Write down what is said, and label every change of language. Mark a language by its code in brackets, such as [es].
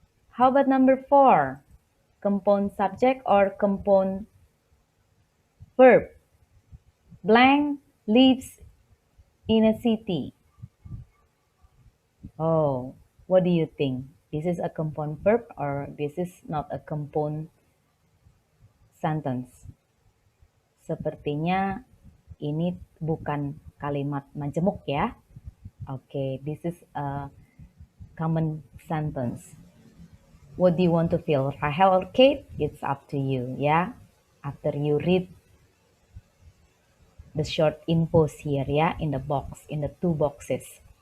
[en] How about number four? Compound subject or compound verb? Blank lives in a city. Oh, what do you think? This is a compound verb or this is not a compound sentence? [id] Sepertinya ini bukan kalimat majemuk ya. [en] Okay, this is a common sentence. What do you want to feel? Rahel or Kate? It's up to you, yeah. After you read the short infos here, yeah, in the box, in the two boxes.